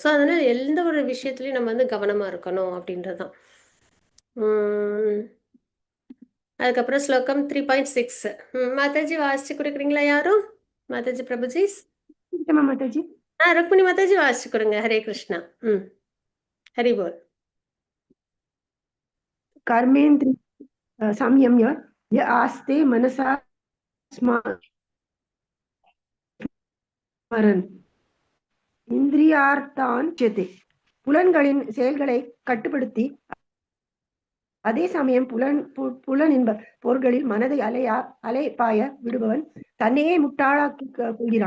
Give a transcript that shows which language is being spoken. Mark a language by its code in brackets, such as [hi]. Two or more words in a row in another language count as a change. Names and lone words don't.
[ta] ஸோ அதனால் எந்த ஒரு விஷயத்துலையும் நம்ம வந்து கவனமாக இருக்கணும் அப்படின்றது தான். அதுக்கப்புறம் ஸ்லோகம் 3.6 மாதாஜி வாசிச்சு கொடுக்குறீங்களா யாரும்? மாதாஜி பிரபுஜி. மாதாஜி. ருக்மிணி மாதாஜி வாசிச்சு கொடுங்க. ஹரே கிருஷ்ணா. ஹரி போல். [sa] कर्मेन्द्रिय संयम्य य आस्ते मनसा स्मरन् इन्द्रियार्थान् उच्यते. [ta] புலன்களின் செயல்களை கட்டுப்படுத்தி அதே சமயம் புலனின்ப போர்களில் மனதை அலைப்பாய விடுபவன் தன்னையே முட்டாளாக்கி கொள்கிறான்.